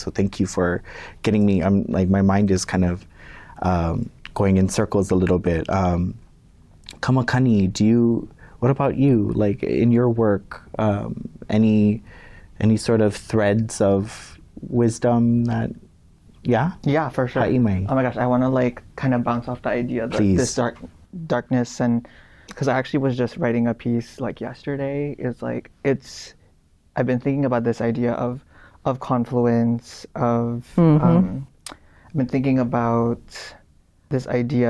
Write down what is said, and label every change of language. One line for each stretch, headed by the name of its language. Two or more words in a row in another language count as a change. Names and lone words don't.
English: So thank you for getting me, I'm like, my mind is kind of going in circles a little bit. Kamakani, what about you? Like in your work, any sort of threads of wisdom that, Yeah, for sure. Kaʻimi. Oh my gosh, I want to like kind of bounce off the idea that this darkness, and because I actually was just writing a piece like yesterday. I've been thinking about this idea of confluence, of I've been thinking about this idea.